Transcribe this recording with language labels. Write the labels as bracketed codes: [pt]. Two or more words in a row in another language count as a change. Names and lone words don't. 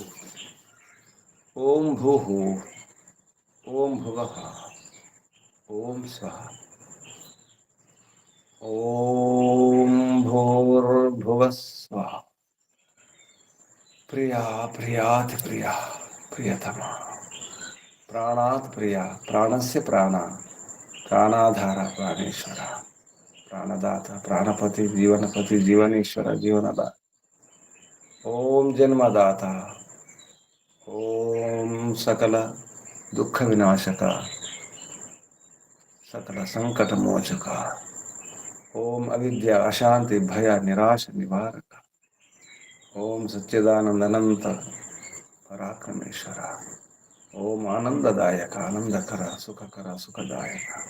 [sa] ओम भूः ओम भुवः ओम स्वः ओम भूर्भुवः स्वः प्रिया प्रियाति प्रिया प्रियतमा ప్రాణాత్ ప్రియ, ప్రాణస్య ప్రాణ, ప్రాణాధార ప్రాణేశ్వర, ప్రాణదాత ప్రాణపతి జీవనపతి జీవనేశ్వర జీవనదాత. ఓం జన్మదాత, ఓం సకల దుఃఖ వినాశక, సకల సంకట మోచక, ఓం అవిద్య అశాంతి భయ నిరాశ నివారక, ఓం సచ్చిదానందనంత పరాక్రమేశ్వర, ఓం ఆనందదాయక ఆనందకర సుఖకర సుఖదాయక,